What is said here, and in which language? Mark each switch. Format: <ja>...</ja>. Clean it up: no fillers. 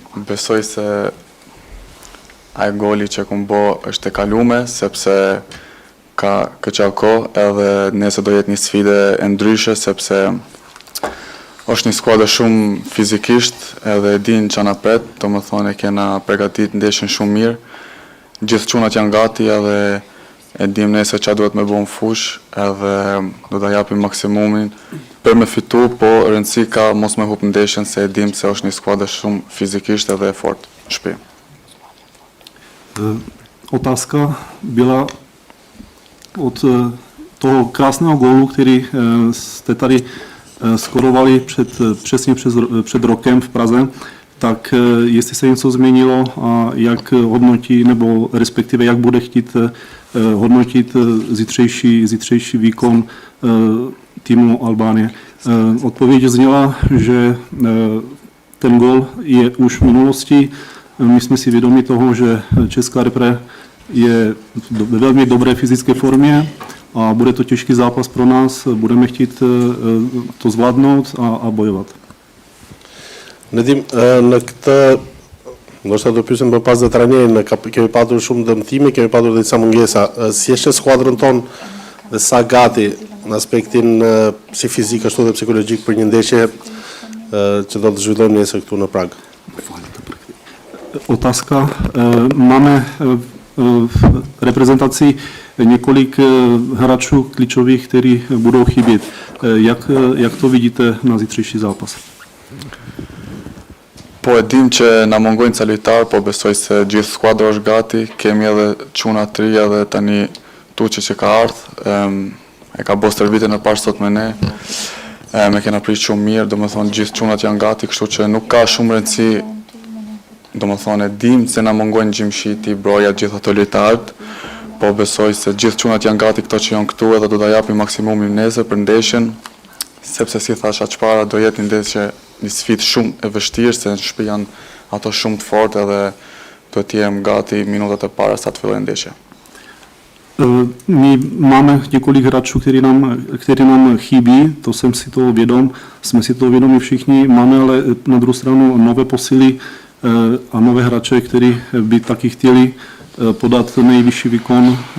<sq>Besoj se ai goli që kum bë është e kalume, sepse ka këqa kohë edhe nesër do jetë një sfidë e ndryshe, sepse është një skuadër shumë fizikisht edhe e din që na pret, domethënë e kena përgatit ndeshjen shumë mirë. Gjithë çunat janë gati edhe e dim nesër çfarë duhet me bëu në fush, edhe do ta japim maksimumin për me fitu, po rëndësi ka mos me hup ndeshjen se e dim se është një skuadër shumë fizikisht edhe e fortë në shtëpi.</sq> <cs>Otázka byla od toho krásného gólu, který jste tady skorovali přesně před rokem v Praze, tak jestli se něco změnilo a jak hodnotí, nebo respektive jak bude chtít hodnotit zítřejší výkon týmu Albánie. Odpověď zněla, že ten gól je už v minulosti. My jsme si vědomi toho, že česká repre je ve velmi dobré fyzické formě a bude to těžký zápas pro nás. Budeme chtít to zvládnout a bojovat.</cs> <sq>Nedim, në këtë, ndoshta do pyesim më pas dhe trajnerin, kemi patur shumë dëmtime, kemi patur disa mungesa. Si e sheh skuadrën tonë dhe sa gati në aspektin si fizik ashtu dhe psikologjik për një ndeshje që do të zhvillojmë nesër këtu në Prag?</sq> <cs>Otázka. Máme v reprezentaci několik hráčů klíčových, kteří budou chybět. Jak to vidíte na zítřejší zápas?</cs> <sq>Po e dim që na mungojnë ca lojtar, po besoj se gjithë skuadra është gati, kemi edhe çuna të ri edhe tani Tuçi që ka ardhur, e ka bërë stërvitën e parë sot me ne. Me kena prish shumë mirë, domethënë gjithë çunat janë gati, kështu që nuk ka shumë rëndësi. Domethënë e dim se na mungojnë Gjimshiti, Broja, gjithë ato lojtarët, po besoj se gjithë çunat janë gati këto që janë këtu edhe do ta japim maksimumin nesër për ndeshjen, sepse si thasha çpara do jetë një ndeshje një sfidë shumë e vështirë, se në shtëpi janë ato shumë të fortë edhe do të jem gati minutat e para sa të fillojë ndeshja.</sq> <cs>My máme několik hráčů, který nám chybí, to jsem si toho vědom, jsme si toho vědomi všichni, máme ale na druhou stranu nové posily a nové hráče, kteří by taky chtěli podat nejvyšší výkon.</cs>